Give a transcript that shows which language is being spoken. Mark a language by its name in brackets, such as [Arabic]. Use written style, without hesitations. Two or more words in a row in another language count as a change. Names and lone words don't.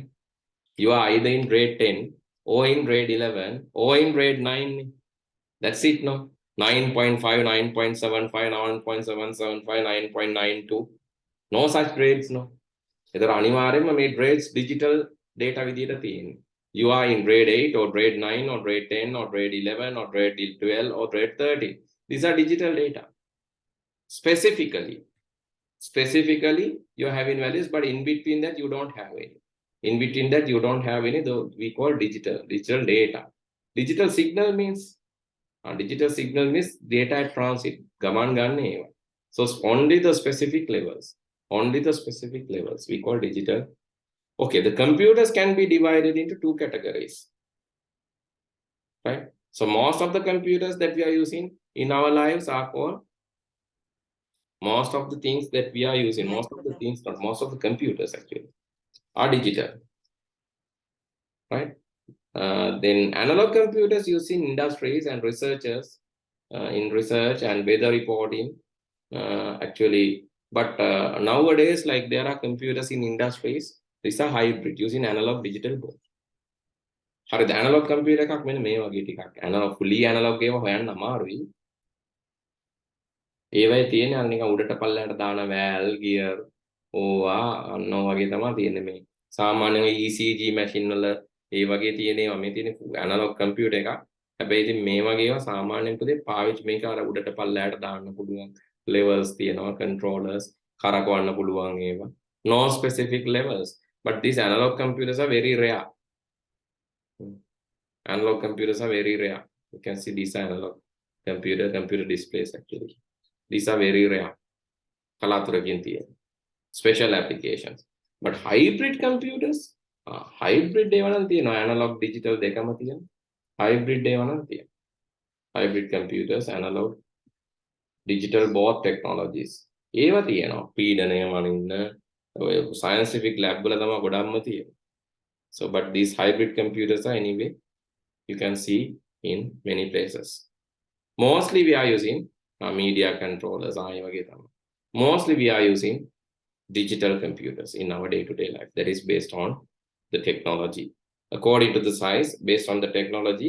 [English] You are either in grade 10 or in grade 11 or in grade 9. That's it, no? 9.5, 9.75, 9.775, 9.92. No such grades, no? [Sinhala] එතන අනිවාර්යයෙන්ම මේ [English] grades digital data [Sinhala] විදියට තියෙන්නේ. [English] You are in grade 8 or grade 9 or grade 10 or grade 11 or grade 12 or grade 13. These are digital data. Specifically, you're having values, but in between that, you don't have any. In between that, you don't have any, though we call digital data. Digital signal means data at transit. [Sinhala] ගමන් ගන්න ඒවා. [English] So only the specific levels. We call digital. Okay, the computers can be divided into two categories. Right? So most of the computers that we are using in our lives are called most of the things that we are using, most of the computers actually are digital. Right? Then analog computers used in industries and researchers in research and weather reporting actually. But nowadays, like there are computers in industries, these are hybrid using analog digital both. [Sinhala] හරිද [English] analog computer [Sinhala] එකක් මෙන්න මේ වගේ ටිකක් [English] analog fully analog [Sinhala] ඒවා හොයන්න අමාරුයි. ඒවයි තියෙන්නේ අන්න නිකන් උඩට පල්ලයට දාන වැල් ගියර් ඕවා අන්න වගේ තමයි තියෙන්නේ මේ. සාමාන්‍යයෙන් [English] ECG machine [Sinhala] වල ඒ වගේ තියෙනවා මේ තියෙන [English] analog computer [Sinhala] එකක්. හැබැයි ඉතින් මේ වගේ ඒවා සාමාන්‍යයෙන් පුතේ පාවිච්චි මේක අර උඩට පල්ලයට දාන්න පුළුවන්. Levels තියෙනවා controllers කරකවන්න පුළුවන් ඒවා. [English] No specific levels, but these analog computers are very rare. Analog computers are very rare. You can see these are analog computer displays actually. These are very rare. [Sinhala] කලාතුරකින් තියෙන [English] special applications. But hybrid computers hybrid [Sinhala] ඒවා නම් තියෙනවා [English] analog digital [Sinhala] දෙකම තියෙනවා. Hybrid ඒවා නම් තියෙනවා. [English] Hybrid computers analog digital both technologies. [Sinhala] ඒවා තියෙනවා. පීඩනය වනින්න ඔය [English] scientific lab [Sinhala] වල තමයි ගොඩක්ම තියෙන්නේ. [English] So but these hybrid computers are anyway you can see in many places. Mostly we are using media controllers. Mostly we are using digital computers in our day-to-day life. That is based on the technology. According to the size, based on the technology.